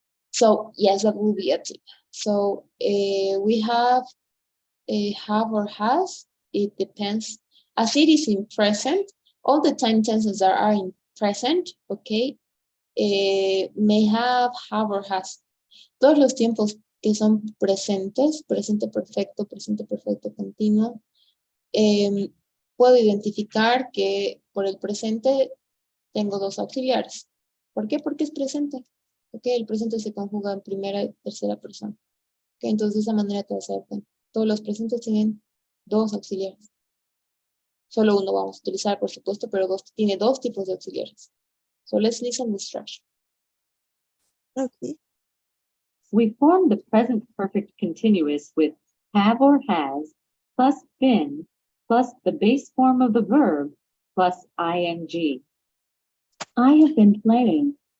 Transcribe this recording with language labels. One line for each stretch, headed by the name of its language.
English: So yes, that will be a tip. So we have or has. It depends. As it is in present, all the time tenses that are in present, okay, may have or has.
Spanish: Todos los tiempos que son presentes, presente perfecto continuo, puedo identificar que por el presente tengo dos auxiliares. ¿Por qué? Porque es presente. Okay, el presente se conjuga en primera y tercera persona. Okay, entonces de esa manera te vas a dar cuenta. Todos los presentes tienen dos auxiliares. Solo uno vamos a utilizar, por supuesto, pero tiene dos tipos de auxiliares.
English: So let's listen to the structure. Okay. We form the present perfect continuous with have or has plus been plus the base form of the verb plus ing. I have been playing.